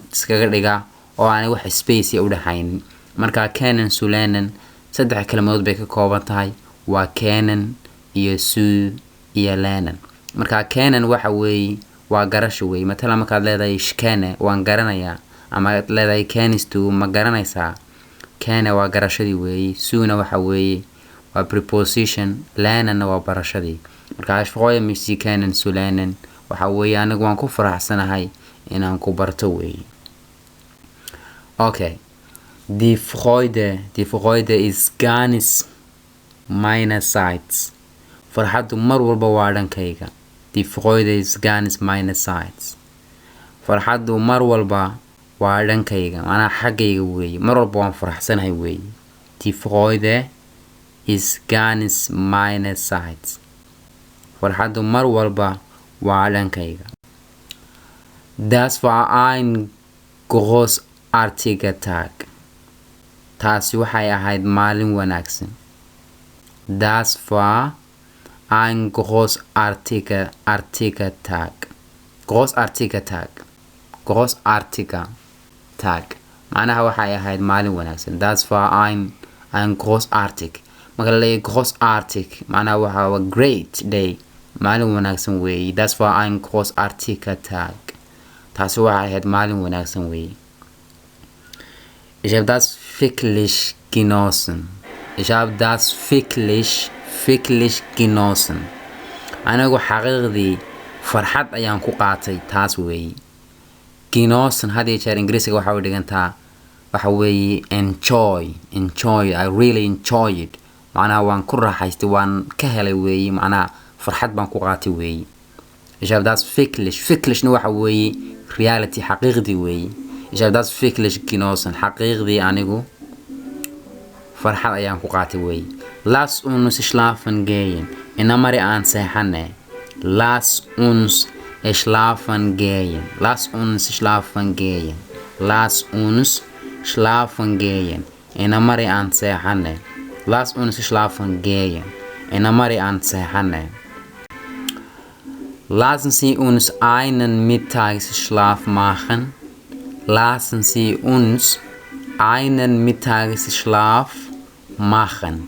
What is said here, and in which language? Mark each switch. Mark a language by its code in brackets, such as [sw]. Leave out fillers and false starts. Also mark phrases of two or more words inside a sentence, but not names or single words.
[so] iskaga dhigaa oo aan wax space u dhaxayn marka kennenzulernen 3 kelmadood bay ka kooban tahay waa kennen iyo su iyo lernen marka kennen waxa weey waa garasho weey matala marka leedahay ishkene waan garanayaa ama leedahay kennistu ma garanaysaa kenne waa garashadii weey suuna waxa weey waa preposition lernen waa barashadii marka [de] ich freue mich Sie kennenzulernen [so] waxa weey anigu waan ku faraxsanahay inaan ku barto weey [de] okay die Freude ist ganz meinerseits [so] farxadu mar walba waa dhankayga [de] die Freude ist ganz meinerseits [so] farxadu mar walba waa dhankayga ana xaqayga weey mar walba waan faraxsanahay weey [de] die Freude ist ganz meinerseits [so] farxadu mar walba waa dhankayga [de] das war ein großartiger Tag [so] taasi waxay ahayd maalin wanaagsan [de] das war ein großartiger Tag [so] macnaha waxay ahayd maalin wanaagsan [de] das war ein großartig [so] marka la leeyahay großartig macnaha waa [en] great day [so] maalin wanaagsan weey [de] das war ein großartiger Tag [so] taasi waxay ahayd maalin wanaagsan weey [de] ich habe das wirklich [so] genossen anagu xaqiiqdii farxad ayaan ku qaatay taas weey genossen hadii jeer ingiriisiga waxa uu dhigantaa waxa weey [en] enjoy I really enjoy [so] it macnaha waan ku raaxaystay waan ka helay weey macnaha farxad baan ku qaatay weey [de] ich habe das wirklich [so] waxa weey reality xaqiiqdii weey [de] ich habe das wirklich genossen [so] xaqiiqdii anigu farxad ayaan ku qaatay weey [de] lass uns schlafen gehen [so] ina mari aan seexane [de] lass uns schlafen gehen [so] ina mari aan seexane [de] lass uns schlafen gehen [so] ina mari aan seexane [de] Lassen Sie uns einen Mittagsschlaf machen. Lassen Sie uns einen Mittagsschlaf machen.